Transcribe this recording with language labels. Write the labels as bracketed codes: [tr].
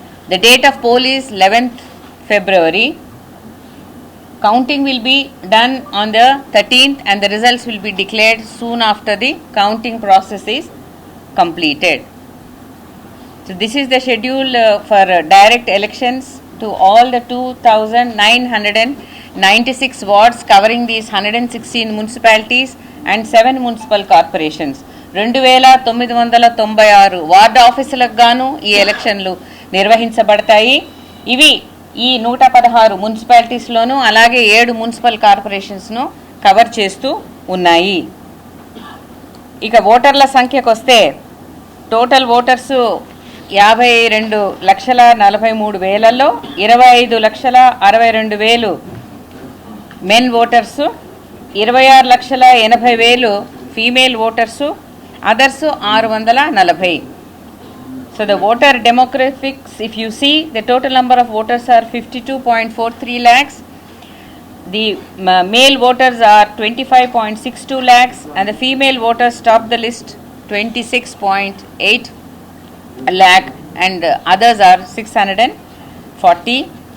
[en] The date of poll is 11th February. Counting will be done on the 13th and the results will be declared soon after the counting process is completed. So this is the schedule for direct elections to all the 2,996 wards covering these 116 municipalities and 7 municipal corporations. [te] 2,996 ward ఆఫీసులకు గాను ఈ ఎలక్షన్లు నిర్వహించబడతాయి. ఇవి ఈ 116 మున్సిపాలిటీస్లోనూ అలాగే 7 municipal కార్పొరేషన్స్ను cover చేస్తూ ఉన్నాయి. ఇక ఓటర్ల సంఖ్యకు వస్తే total voters 52,43,000లో 25,62,000 men voters, 26,80,000 female voters [en] others 640. So the voter demographics, if you see, the total number of voters are 52.43 lakhs. The male voters are 25.62 lakhs and the female voters top the list 26.8 lakh and others are 640.